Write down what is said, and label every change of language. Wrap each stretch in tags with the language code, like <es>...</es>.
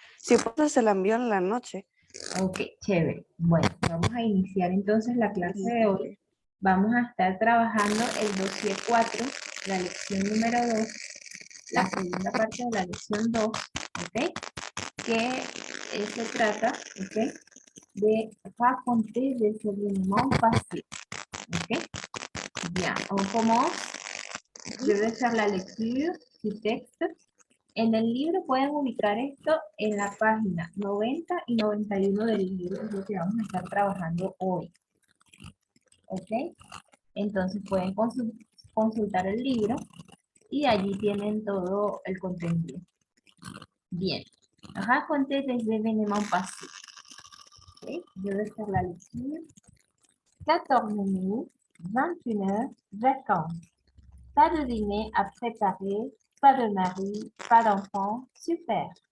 <es>Si puedo, se la envío en la noche. Ok, chévere. Bueno, vamos a iniciar entonces la clase de hoy. Gracias. Vamos a estar trabajando el dossier 4, la lección número 2, la segunda parte de la lección 2, ¿ok? Que se trata, ¿ok?</es> <fr>De raconter des événements passés, ¿ok? Bien, on commence. Je vais faire la lecture du texte.</fr> <es>En el libro pueden ubicar esto en la página 90 y 91 del libro, que es lo que vamos a estar trabajando hoy. ¿Ok? Entonces pueden consultar el libro y allí tienen todo el contenido. Bien.</es> <fr>Raconter des événements passés. ¿Ok? Je vais faire la lecture. 14 mai, 21h, vacances. Pas de dîner à préparer, pas de mari, pas d'enfant, super.</fr>